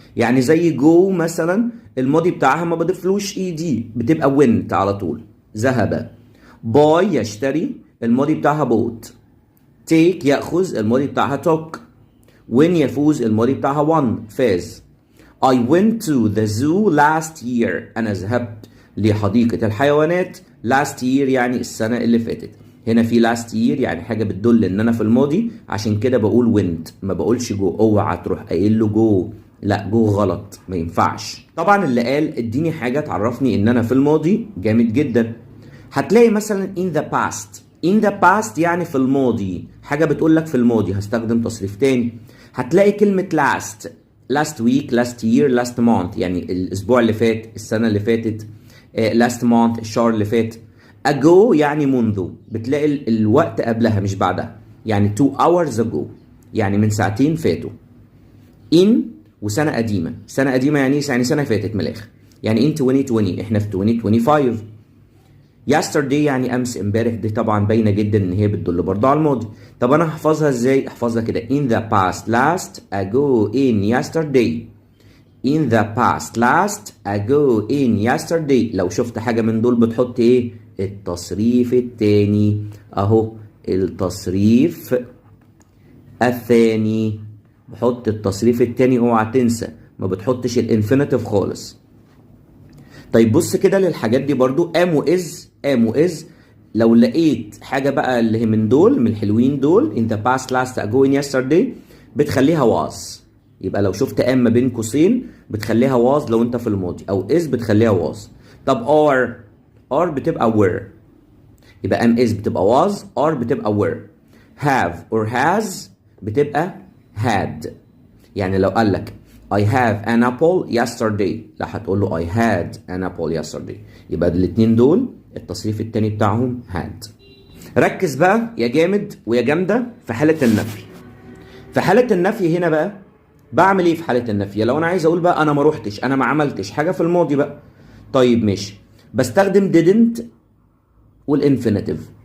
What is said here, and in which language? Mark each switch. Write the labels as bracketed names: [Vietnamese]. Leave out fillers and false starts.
[Arabic] يعني زي جو مثلا الماضي بتاعها ما بضيفلوش اي دي بتبقى went على طول. ذهب. buy يشتري، الماضي بتاعها bought. take يأخذ، الماضي بتاعها took. win يفوز، الماضي بتاعها won، فاز. [English] I went to the zoo last year. [Arabic] أنا ذهبت لحديقة الحيوانات [English] last year [Arabic] يعني السنة اللي فاتت. هنا في [English] last year [Arabic] يعني حاجة بتدل إن أنا في الماضي، عشان كده بقول went ما بقولش جو. اوعى تروح قايل له جو، لا جو غلط، ما ينفعش. طبعا اللي قال اديني حاجة تعرفني إن أنا في الماضي جامد جدا. هتلاقي مثلا [English] in the past. in the past [Arabic] يعني في الماضي، حاجة بتقول لك في الماضي، هستخدم تصريف تاني. هتلاقي كلمة [English] last week last year last month [Arabic] يعني الأسبوع اللي فات، السنة اللي فاتت. [English] last month [Arabic] الشهر اللي فات. ago يعني منذ، بتلاقي الوقت قبلها مش بعدها، يعني [English] 2 hours ago [Arabic] يعني من ساعتين فاتوا. in وسنة قديمة. سنة قديمة يعني سنة فاتت من الآخر، يعني [English] in 2020 [Arabic] احنا في 2025. yesterday يعني امس، امبارح، دي طبعا باينه جدا ان هي بتدل برضه على الماضي. طب انا هحفظها ازاي؟ احفظها كده [English] in the past last ago in yesterday. in the past last ago in yesterday. [Arabic] لو شفت حاجه من دول بتحط ايه؟ التصريف التاني اهو، التصريف الثاني. بحط التصريف التاني، اوعى تنسى ما بتحطش الانفينيتيف خالص. طيب بص كده للحاجات دي برضو am و is. لو لقيت حاجة بقى اللي هي من دول، من الحلوين دول [English] in the past last ago in yesterday، [Arabic] بتخليها was. يبقى لو شفت am ما بين قوسين بتخليها was لو انت في الماضي، او is بتخليها was. طب are بتبقى were. يبقى am is بتبقى was، are بتبقى were. [English] have or has [Arabic] بتبقى had. يعني لو قال لك [English] I have an apple yesterday، [Arabic] لا هتقول له [English] I had an apple yesterday. [Arabic] يبقى الاتنين دول التصريف التاني بتاعهم had. ركز بقى يا جامد ويا جامدة في حالة النفي. في حالة النفي هنا بقى بعمل ايه في حالة النفي؟ لو انا عايز اقول بقى انا ما روحتش، انا ما عملتش حاجة في الماضي بقى. طيب ماشي، بستخدم didn't والانفينيتيف.